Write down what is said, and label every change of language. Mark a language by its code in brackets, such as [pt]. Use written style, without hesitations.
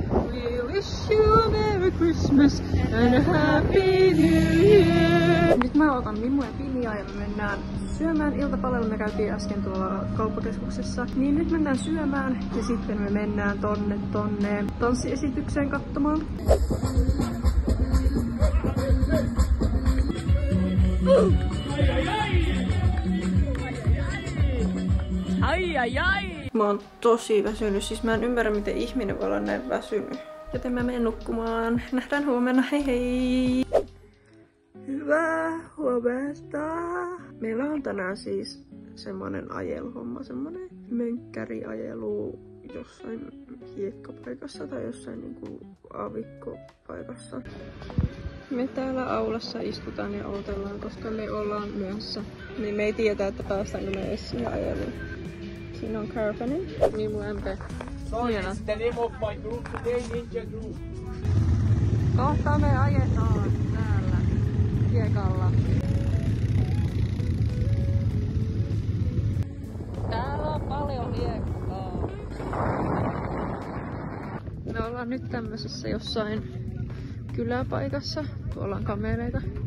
[en] We wish you a Merry Christmas and a Happy New Year. [fi] Nyt mä otan Mimu ja Pinjaa ja me mennään syömään iltapalalla. Me käytiin äsken tuolla kauppakeskuksessa. Niin nyt mennään syömään ja sitten me mennään tonne tanssiesitykseen katsomaan. Ai ai ai! Mä oon tosi väsynyt, siis mä en ymmärrä miten ihminen voi olla näin väsynyt. Joten mä menen nukkumaan. Nähdään huomenna, hei hei! Hyvää huomenta! Meillä on tänään siis semmonen ajeluhomma, semmonen mönkkäriajelu jossain hiekkapaikassa tai jossain niinku avikkopaikassa. Me täällä aulassa istutaan ja odotellaan, koska me ollaan myöhässä. Niin me ei tiedä, että päästäänkö me edes siihen ajeluun. Siinä on Carpanen. Niin mun MP. Hieno. [en] The name of my group today, Ninja Group. [fi] Kohta me ajetaan täällä hiekalla. Täällä on paljon hiekkaa. Me ollaan nyt tämmöisessä jossain kyläpaikassa. Tuolla on kamereita.